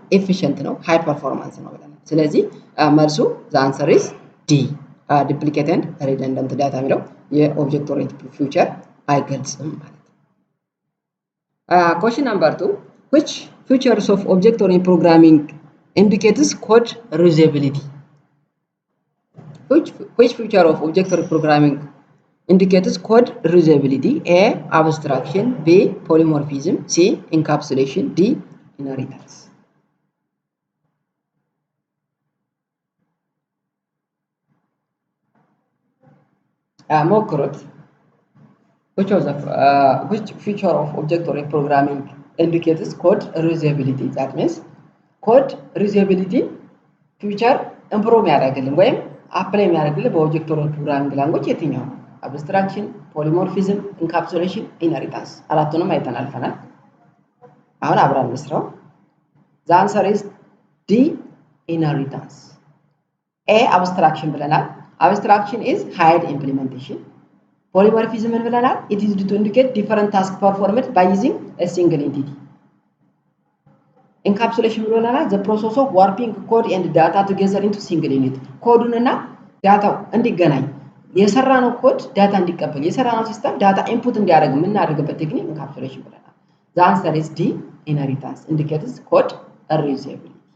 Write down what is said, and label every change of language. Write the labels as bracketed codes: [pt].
[am] ኤፊሽንት ነው፣ ሃይ ፐርፎርማንስ ነው ብለናል። ስለዚህ መልሱ [en] the answer is D. duplicate and redundant data [am] የሚለው የobject-oriented feature አይገልጽም ማለት ነው። [en] Question number 2. Which features of object-oriented programming indicates code reusability? Which feature of object-oriented programming indicates code reusability? A. Abstraction. B. Polymorphism. C. Encapsulation. D. Inheritance. [am] ሞክሩት። [en] Which feature of object-oriented programming indicates code reusability? That means code reusability feature improve [am] ያደርግልን ወይም [en] apply [am] የሚያደርግልን በobject-oriented [en] programming language [am] የትኛው? [en] Abstraction, polymorphism, encapsulation, inheritance. [am] አራቱንም አይተን አልፈናል። አሁን አብረን እንስራው። [en] The answer is D. Inheritance. A. Abstraction [am] ብለናል። [en] Abstraction is hide implementation. Polymorphism [am] ብለናል. [en] It is to indicate different tasks performed by using a single entity. Encapsulation [am] ብለናል. [en] The process of warping code and data together into single unit. [am] ኮዱንና ዳታው እንዲገናኝ የሰራነው ኮድ ዳታ እንዲቀበል የሰራነው ሲስተም ዳታ ኢንፑት እንዲያደርግ የምናደርግበት ቴክኒክ ኢንካፕሱሌሽን ብለናል። [en] The answer is D. Inheritance indicates code reusability.